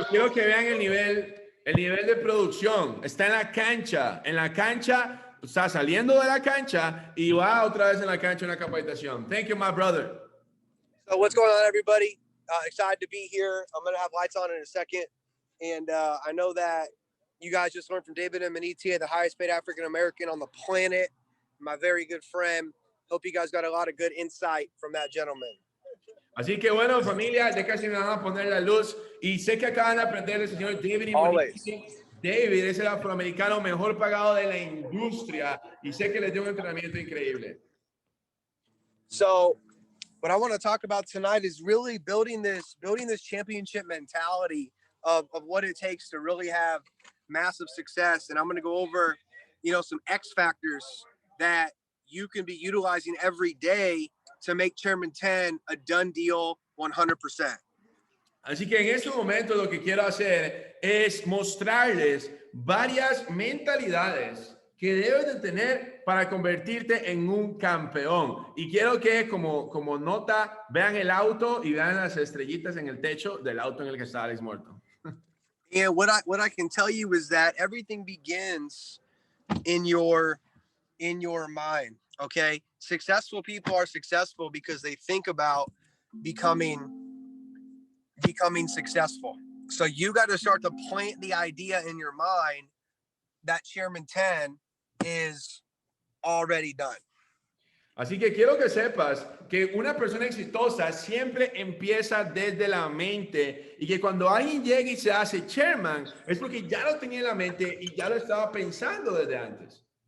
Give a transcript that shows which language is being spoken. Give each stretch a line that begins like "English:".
Spanish: Quiero que vean el nivel de producción. Está en la cancha. En la cancha, está saliendo de la cancha y va otra vez en la cancha una capacitación.
English: Thank you, my brother. So what's going on, everybody? Excited to be here. I'm gonna have lights on in a second, and I know that you guys just learned from David IMONITIE, the highest paid African American on the planet. My very good friend. Hope you guys got a lot of good insight from that gentleman.
Spanish: Así que bueno, familia, de casi me van a poner la luz y sé que acaban de aprender del señor David IMONITIE. David es el afroamericano mejor pagado de la industria y sé que les dio un entrenamiento increíble.
English: So, what I want to talk about tonight is really building this championship mentality of what it takes to really have massive success. And I'm going to go over, some X factors that you can be utilizing every day to make Chairman 10 a done deal 100%.
Spanish: Así que en este momento lo que quiero hacer es mostrarles varias mentalidades que debes de tener para convertirte en un campeón. Y quiero que como nota vean el auto y vean las estrellitas en el techo del auto en el que está Alex Morton.
English: And what I can tell you is that everything begins in your mind. Okay, successful people are successful because they think about becoming successful. So you got to start to plant the idea in your mind that Chairman 10 is already done.
Spanish: Así que quiero que sepas que una persona exitosa siempre empieza desde la mente y que cuando alguien llega y se hace chairman es porque ya lo tenía en la mente y ya lo estaba pensando desde antes.